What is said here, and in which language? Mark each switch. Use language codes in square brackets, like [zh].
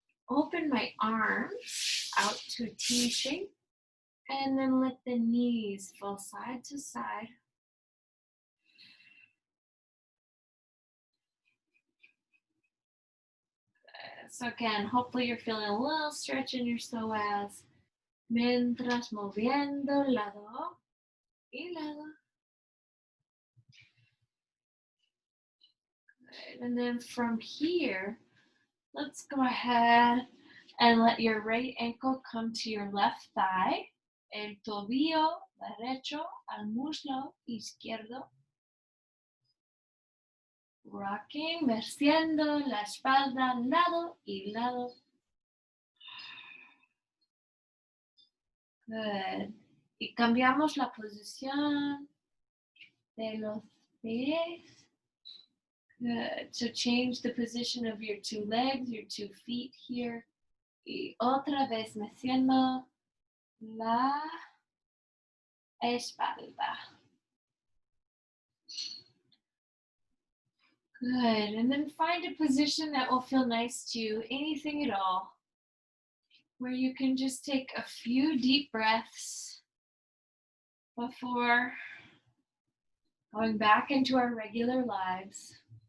[en] Open my arms out to a T shape. And then let the knees fall side to side. So again, hopefully you're feeling a little stretch in your psoas. [es] Mientras moviendo lado y lado. [en] Good. And then from here, let's go ahead and let your right ankle come to your left thigh. [es] El tobillo derecho al muslo izquierdo. [en] Rocking, [es] meciendo la espalda lado y lado. [en] Good. [es] Y cambiamos la posición de los pies. [en] Good. So change the position of your two legs, your 2 feet here. [es] Y otra vez meciendo la espalda. [en] Good. And then find a position that will feel nice to you, anything at all, where you can just take a few deep breaths before going back into our regular lives.